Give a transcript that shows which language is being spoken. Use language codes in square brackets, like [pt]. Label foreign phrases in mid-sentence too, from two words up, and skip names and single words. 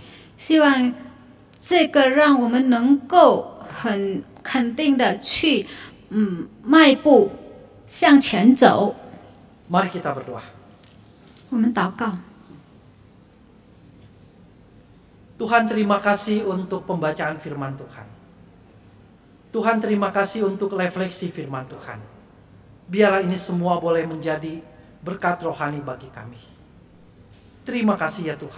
[zh] 希望这个让我们能够很肯定的去迈步向前走。 [id] Mari kita berdoa. [zh] 我们祷告， [id] Tuhan, terima kasih untuk pembacaan firman Tuhan. Tuhan, terima kasih untuk refleksi firman Tuhan. Biarlah ini semua boleh menjadi berkat rohani bagi kami. Terima kasih ya Tuhan.